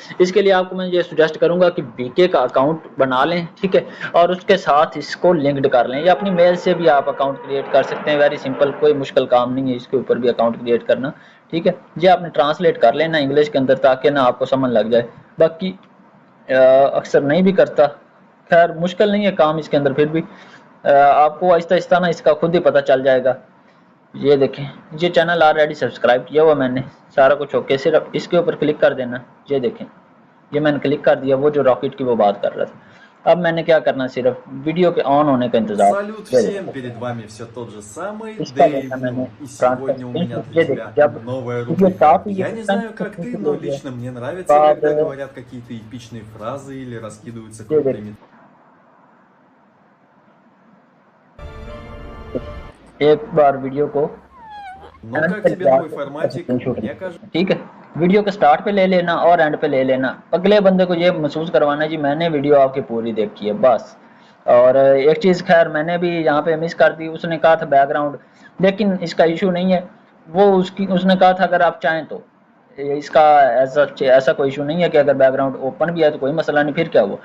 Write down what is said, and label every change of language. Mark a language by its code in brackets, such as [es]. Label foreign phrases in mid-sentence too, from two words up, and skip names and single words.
[ur] اس کے لیے آپ کو میں یہ سجیسٹ کروں گا کہ بی کے کا اکاؤنٹ بنا لیں، ٹھیک ہے، اور اس کے ساتھ اس کو لنکڈ کر لیں، یا اپنی میل سے بھی آپ [en] account create [ur] کر سکتے ہیں. [en] very simple, [ur] کوئی مشکل کام نہیں ہے اس کے اوپر بھی [en] account create [ur] کرنا، ٹھیک ہے. یہ آپ نے ٹرانسلیٹ کر لینا انگلش کے اندر تاکہ نا آپ کو سمجھ لگ جائے. باقی اکثر نہیں بھی کرتا، خیر مشکل نہیں ہے کام اس کے اندر، پھر بھی آپ کو آہستہ آہستہ نا اس کا خود ہی پتہ چل جائے گا. یہ دیکھیں یہ [en] channel already subscribe [ur] کیا ہوا میں نے, سارا کچھ اوکے, صرف اس کے اوپر کلک کر دینا. یہ دیکھیں یہ میں نے کلک کر دیا, وہ جو راکٹ کی وہ بات کر رہا تھا. اب میں نے کیا کرنا, صرف ویڈیو کے آن ہونے کا انتظار. [ru] Салют всем, перед вами все тот же самый [ur] اس کا [ru] Дэйв [ur] دیکھا میں نے [ru] Ню. И [ur] ٹرانسفر [ru] сегодня у меня [ur] اسکرین, [ru] для [ur] یہ دیکھ [ru] тебя [ur] جب [ru] новая [ur] ویڈیو [ru] рубрика. [ur] اسٹارٹ ہوئی [ru] Я не знаю, как ты, но лично мне нравится, [ur] بعد [ru] когда говорят какие-то эпичные фразы или раскидываются [ur] یہ دیکھ [ru] крутыми. [ur] ایک بار ویڈیو کو [ru] Ну как тебе новый форматик? Мне кажется... [ur] ٹھیک ہے, ویڈیو کے سٹارٹ پہ لے لینا اور اینڈ پہ لے لینا. اگلے بندے کو یہ محسوس کروانا جی میں نے ویڈیو آپ کی پوری دیکھی ہے بس. اور ایک چیز خیر میں نے بھی یہاں پہ مس کر دی, اس نے کہا تھا بیک گراؤنڈ, لیکن اس کا ایشو نہیں ہے. وہ اس نے کہا تھا اگر آپ چاہیں تو اس کا ایسا کوئی ایشو نہیں ہے کہ اگر [en] background open [ur] بھی ہے تو کوئی مسئلہ نہیں, پھر کیا ہوا.